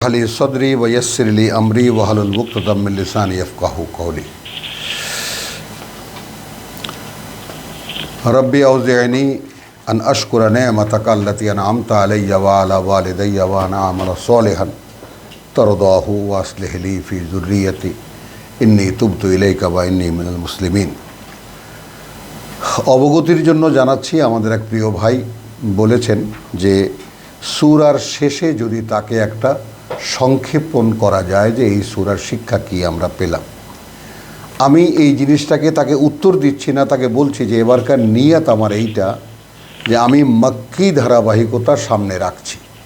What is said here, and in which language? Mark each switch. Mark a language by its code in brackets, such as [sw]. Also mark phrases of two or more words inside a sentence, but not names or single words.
[ar] لي صدري ويسر لي أمري واحلل عقدة من لساني يفقهوا قولي. رب أوزعني أن أشكر نعمتك التي أنعمت علي وعلى والدي وأن أعمل صالحا ترضاه وأصلح لي في ذريتي إني تبت إليك وإني من المسلمين. [bn] অবগতির জন্য জানাচ্ছি, আমাদের এক প্রিয় ভাই বলেছেন যে সূরার শেষে যদি তাকে একটা সংক্ষেপণ করা যায় যে এই সূরার শিক্ষা কি আমরা পেলাম। আমি এই জিনিসটাকে তাকে উত্তর দিচ্ছি না, তাকে বলছি যে এবারকার নিয়ত আমার এইটা যে আমি মক্কি ধারাবাহিকতা সামনে রাখছি।